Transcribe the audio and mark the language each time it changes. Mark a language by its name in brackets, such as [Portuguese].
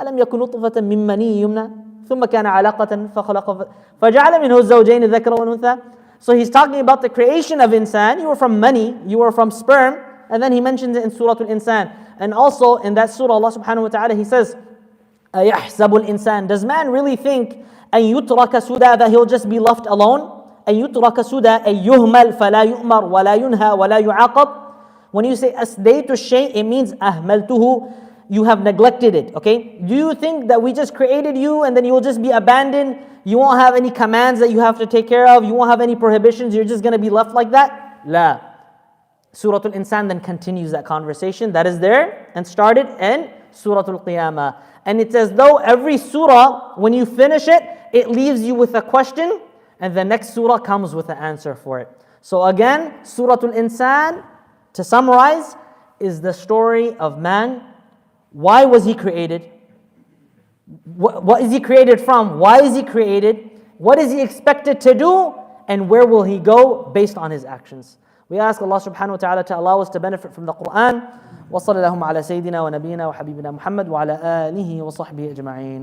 [Arabic] أَلَمْ يَكُنْ نُطْفَةً مِّن مَّنِيٍّ يُمْنَى ثُمَّ كَانَ عَلَقَةً فَجَعَلَ مِنْهُ الزَّوْجَيْنِ الذَّكَرَ وَالْأُنثَى. [English] So he's talking about the creation of insan. You were from mani, you were from sperm, and then he mentions it in Surah Al-Insan. And also in that surah, Allah subhanahu wa ta'ala, he says, [Arabic] أَيَحْسَبُ الْإِنسَان. [English] Does man really think [Arabic] أَن يُتْرَكَ سُدًى, [English] that he'll just be left alone? [Arabic] أن يترك سدى أن يهمل فلا يؤمر ولا ينهى ولا يعاقب. [English] When you say [Arabic] أسديت الشيء, [English] it means [Arabic] أهملته, [English] you have neglected it. Okay? Do you think that we just created you and then you will just be abandoned? You won't have any commands that you have to take care of. You won't have any prohibitions. You're just going to be left like that? La. Surah Al-Insan then continues that conversation that is there and started in Surah Al-Qiyamah. And it's as though every surah, when you finish it, it leaves you with a question, and the next surah comes with an answer for it. So again, Surah Al-Insan, to summarize, is the story of man. Why was he created? What is he created from? Why is he created? What is he expected to do? And where will he go based on his actions? We ask Allah subhanahu wa ta'ala to allow us to benefit from the Quran. [Arabic] وصلى اللهم على سيدنا ونبينا وحبيبنا محمد وعلى آله وصحبه أجمعين.